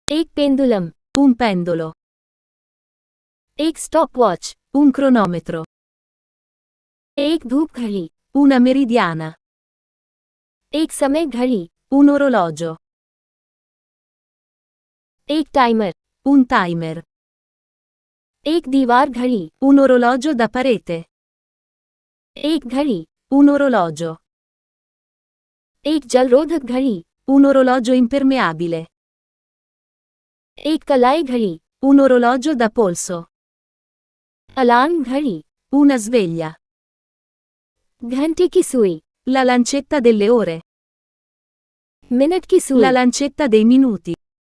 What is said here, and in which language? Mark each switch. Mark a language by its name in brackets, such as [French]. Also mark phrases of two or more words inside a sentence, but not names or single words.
[Hindi] एक पेंडुलम, [Italian] un pendolo, [Hindi] एक स्टॉपवॉच, [Italian] un cronometro, [Hindi] एक धूप घड़ी, [Italian] una meridiana, [Hindi] एक समय घड़ी, [Italian] un orologio, [Hindi] एक टाइमर, [Italian] un timer, [Hindi] एक दीवार घड़ी, [Italian] un orologio da parete, [Hindi] एक घड़ी, [Italian] un orologio, [Hindi] एक जलरोधक घड़ी, [Italian] un orologio impermeabile, [Hindi] एक कलाई घड़ी, [Italian] un orologio da polso, [Hindi] अलार्म घड़ी, [Italian] una sveglia, [Hindi] घंटे की सुई, [Italian] la lancetta delle ore, [Hindi] मिनट की सुई, [Italian] la lancetta dei minuti.